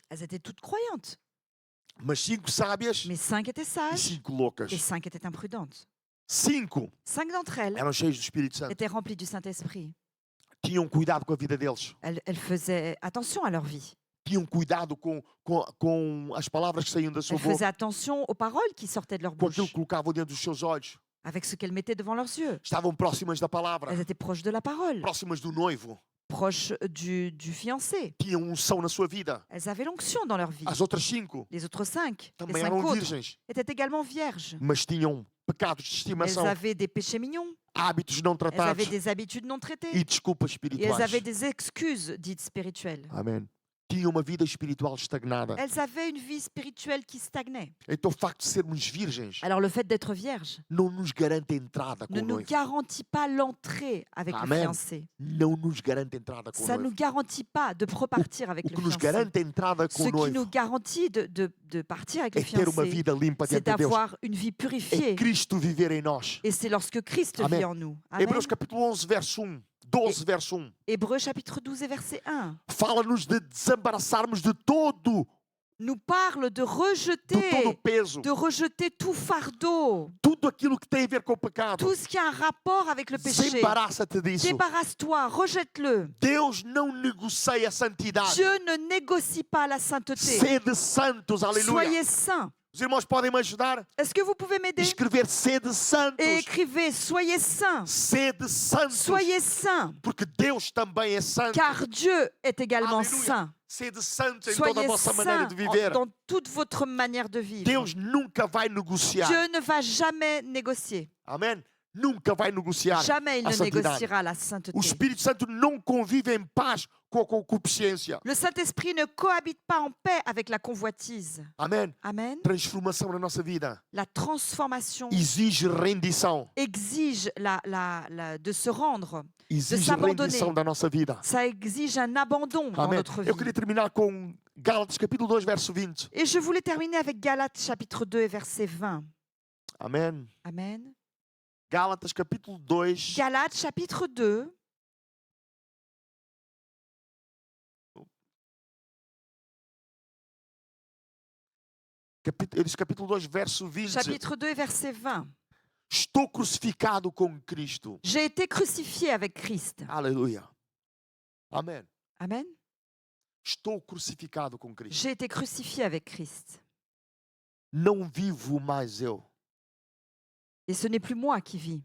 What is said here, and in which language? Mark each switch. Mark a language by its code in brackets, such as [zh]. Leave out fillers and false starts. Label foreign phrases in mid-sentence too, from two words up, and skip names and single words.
[fr] Elles étaient toutes croyantes. [pt] Mas 5 sábias [fr] Mais 5 étaient [pt] e [fr] sages [pt] 5 loucas. [fr] et 5 étaient imprudentes. 5 5 d'entre elles [pt] eram cheios do Espírito Santo. [fr] étaient remplies du Saint-Esprit. [pt] Tinham cuidado com a vida deles. [fr] Elles faisaient attention à leur vie. [pt] Tinham cuidado com as palavras que saíam da sua [fr] Elles faisaient [pt] boca. [fr] attention aux paroles qui sortaient de leur [pt] Com aquilo [fr] bouche, [pt] que colocavam dentro dos seus olhos. [fr] avec ce qu'elles mettaient devant leurs yeux. [pt] Estavam próximas da palavra. [fr] Elles étaient proches de la parole, [pt] Próximas do noivo. [fr] proches du fiancé. [pt] Tinham unção na sua vida. [fr] Elles avaient l'onction dans leur vie. [pt] As outras 5 [fr] Les autres 5, les [pt] também 5 eram [fr] autres, [pt] virgens. [fr] étaient également vierges. [pt] Mas tinham pecados de [fr] Elles [pt] estimação, [fr] avaient des péchés mignons, [pt] hábitos não [fr] elles [pt] tratados [fr] avaient des habitudes non traitées, [pt] e desculpas [fr] et elles [pt] espirituais. [fr] avaient des excuses dites spirituelles. [pt] Amém. Tinham uma vida espiritual estagnada. [fr] Elles avaient une vie spirituelle qui stagnait. [pt] Então o facto de sermos virgens [fr] Alors le fait d'être vierge [pt] não nos garante a entrada com [fr] ne [pt] o [fr] nous [pt] noivo. [fr] garantit pas l'entrée avec le Amen. fiancé. [pt] Não nos garante a entrada com o [fr] Ça ne nous [pt] noivo. [fr] garantit pas de repartir avec [pt] O [fr] le [pt] que nos [fr] fiancé. [pt] garante a entrada com [fr] Ce [pt] o [fr] qui nous [pt] noivo [fr] garantit de partir avec le [pt] é ter uma [fr] fiancé, [pt] vida limpa [fr] c'est [pt] diante de Deus. [fr] d'avoir une vie [pt] É [fr] purifiée. [pt] Cristo viver em nós. [fr] Et c'est lorsque Christ Amen. vit en nous. Amen. [pt] Hebreus capítulo 11, verso 1. 12, verso 1. [fr] Hébreux chapitre 12 et verset 1 [pt] Fala-nos de desembaraçarmos de todo [fr] nous parle de [pt] todo o [fr] rejeter, [pt] peso, [fr] tout fardeau, [pt] tudo aquilo que tem a ver com o pecado. [fr] tout ce qui a un rapport avec le péché. [pt] Desembaraça-te disso. [fr] Débarrasse-toi, rejette-le. [pt] Deus não negocia a santidade. [fr] Dieu ne négocie pas la sainteté. [pt] Sede santos, aleluia. [fr] Soyez saints. [pt] Os irmãos podem me ajudar? [fr] Est-ce que vous pouvez m'aider? [pt] Escrever sede santos. [fr] Et écrivez, soyez saints. [pt] Sede santos. [fr] Soyez saints, [pt] Porque Deus também é santo. [fr] car Dieu est également [pt] Aleluia. [fr] saint. [pt] Sede santos em toda a [fr] Soyez [pt] vossa maneira [fr] saints [pt] de viver. [fr] dans toute votre manière de vivre. [pt] Deus nunca vai negociar. [fr] Dieu ne va jamais négocier. [pt] Amém? Nunca vai negociar [fr] Jamais il [pt] a [fr] ne [pt] santidade. [fr] négociera la sainteté. [pt] O Espírito Santo não convive em paz com a concupiscência. [fr] Le Saint-Esprit ne cohabite pas en paix avec la convoitise. [pt] Amém? [fr] Amen. [pt] Transformação na nossa vida [fr] La transformation [pt] exige rendição. [fr] exige de se rendre. [pt] Exige [fr] s'abandonner. [pt] rendição da nossa vida. [fr] Ça exige un abandon dans [pt] Amém. [fr] notre vie. [pt] Eu queria terminar com Gálatas capítulo 2, verso 20. [fr] Et je voulais terminer avec Galates chapitre 2 et verset 20. [pt] Amém. [fr] Amen. [pt] Gálatas capítulo 2. [fr] Galates chapitre 2. [pt] Ele diz capítulo 2, verso 20. [fr] Chapitre 2 et verset 20. [pt] Estou crucificado com Cristo. [fr] J'ai été crucifié avec Christ. [pt] Aleluia. Amém. [fr] Amen. [pt] Estou crucificado com Cristo. [fr] J'ai été crucifié avec Christ. [pt] Não vivo mais eu, [fr] Et ce n'est plus moi qui vis,